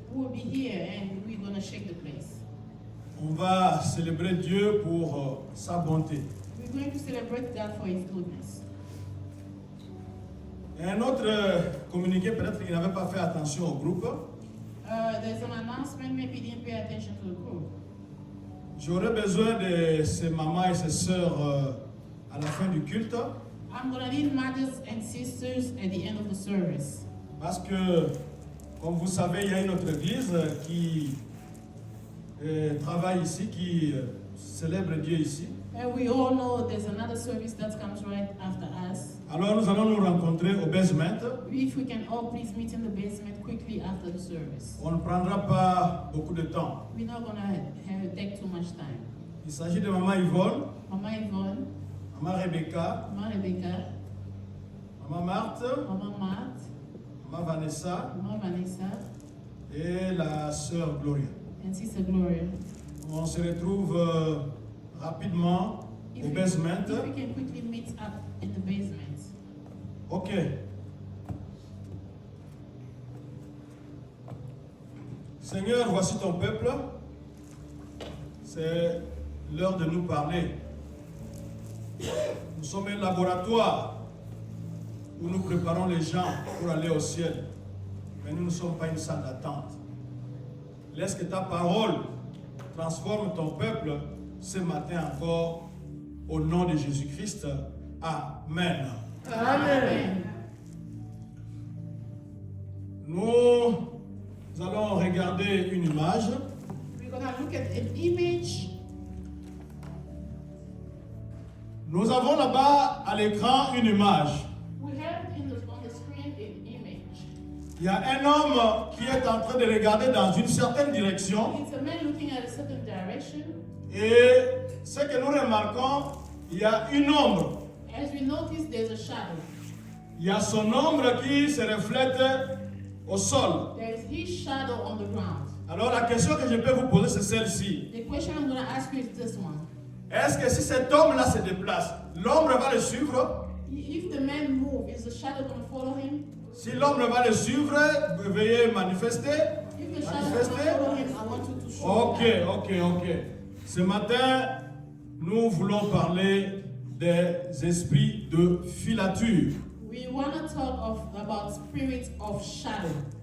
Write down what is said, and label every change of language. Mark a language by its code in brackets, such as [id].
[en] We'll be here and we're going to shake the place. [fr] On va célébrer Dieu pour sa bonté. [en] We're going to celebrate God for His goodness. [fr] Et un autre communiqué, peut-être qu'il n'avait pas fait attention au groupe. [en] There's an announcement, maybe you didn't pay attention to the group. [fr] J'aurais besoin de ces mamans et ces sœurs à la fin du culte, [en] I'm going to need mothers and sisters at the end of the service. [fr] parce que, comme vous savez, il y a une autre église qui travaille ici, qui célèbre Dieu ici. [en] And we all know there's another service that comes right after us. [fr] Alors nous allons nous rencontrer au basement. [en] If we can all please meet in the basement quickly after the service. [fr] On ne prendra pas beaucoup de temps. [en] We're not going to take too much time. [fr] Il s'agit de Maman Yvonne, [en] Mama Yvonne, [fr] Maman Rebecca, [en] Mama Rebecca, [fr] Maman Marthe, [en] Mama Matt, [fr] Maman Vanessa [en] Mama Vanessa, [fr] et la sœur Gloria. [en] and Sister Gloria. [fr] On se retrouve rapidement au basement. [en] If we can quickly meet up in the basement. Ok. [fr] Seigneur, voici ton peuple. C'est l'heure de nous parler. Nous sommes un laboratoire où nous préparons les gens pour aller au ciel. Mais nous ne sommes pas une salle d'attente. Laisse que ta parole transforme ton peuple ce matin encore au nom de Jésus-Christ. Amen. Amen. Nous allons regarder une image. [en] We're going to look at an image. [fr] Nous avons là-bas à l'écran une image. [en] We have on the screen an image. [fr] Il y a un homme qui est en train de regarder dans une certaine direction. [en] It's a man looking at a certain direction. [fr] Et ce que nous remarquons, il y a une ombre. [en] As we notice, there's a shadow. [fr] Il y a son ombre qui se reflète au sol. [en] There is his shadow on the ground. [fr] Alors la question que je peux vous poser, c'est celle-ci. [en] The question I'm going to ask you is this one. [fr] Est-ce que si cet homme-là se déplace, l'ombre va le suivre? [en] If the man moves, is the shadow going to follow him? [fr] Si l'ombre va le suivre, veuillez manifester. [en] If the shadow is going to follow him, I want you to show Ok. [fr] Ce matin, nous voulons parler des esprits de filature. [en] We want to talk about spirits of shadow.